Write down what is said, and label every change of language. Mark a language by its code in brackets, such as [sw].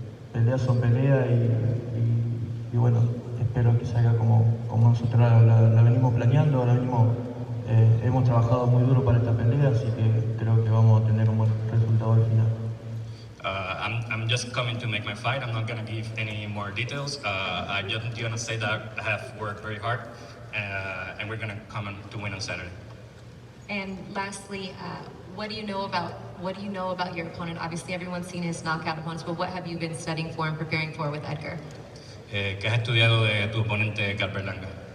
[es] Peleas son peleas y bueno, espero que salga como nosotros la venimos planeando, hemos trabajado muy duro para esta pelea, así que creo que vamos a tener un buen resultado al final. [en] I'm just coming to make my fight. I'm not going to give any more details. I'm just going to say that I have worked very hard, and we're going to come to win on Saturday. And lastly, what do you know about your opponent? Obviously, everyone's seen his knockout opponents, but what have you been studying for and preparing for with Edgar? [es] ¿Qué has estudiado de tu oponente EDGAR BERLANGA?